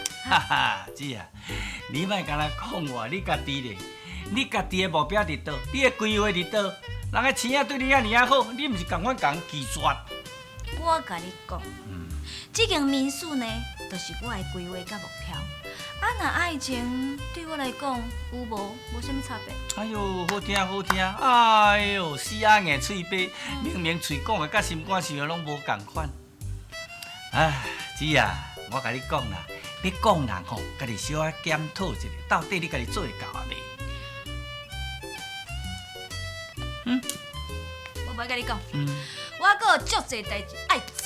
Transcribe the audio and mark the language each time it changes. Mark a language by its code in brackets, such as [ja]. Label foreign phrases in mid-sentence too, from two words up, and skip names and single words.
[nan] 哈哈，姐啊，你莫干那讲我，你家己咧，你家己的目标伫倒，你的规划伫倒，人个青仔对你遐尔好，你毋是共阮共拒绝？我甲你讲，这间民宿呢，就是我的规划甲目标。若爱情对我来讲有无什么差别？哎呦，好听好听，哎呦，死仔硬嘴巴，明明嘴讲的甲心肝想的拢无共款。哎，姊啊，我甲你讲啦，要讲人吼，家己小可检讨一下，到底你家己做会到啊未？我无甲你讲，我阁有足侪代志爱做。